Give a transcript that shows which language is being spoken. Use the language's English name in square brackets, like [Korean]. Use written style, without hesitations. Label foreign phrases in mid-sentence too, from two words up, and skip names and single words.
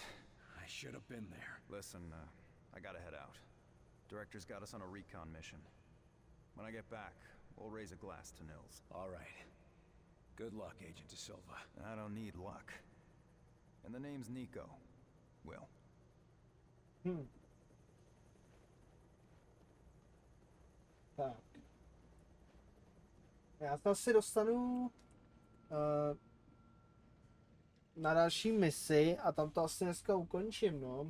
[English] I should have been there. Listen, I gotta head out. Director's got us on a recon mission. When I get back, we'll raise a glass to Nils. All right. Good luck, Agent De Silva. I don't need luck. And the name's Nico. Will. [Czech] Tak. Já se asi dostanu na další misi a tam to asi dneska ukončím, no.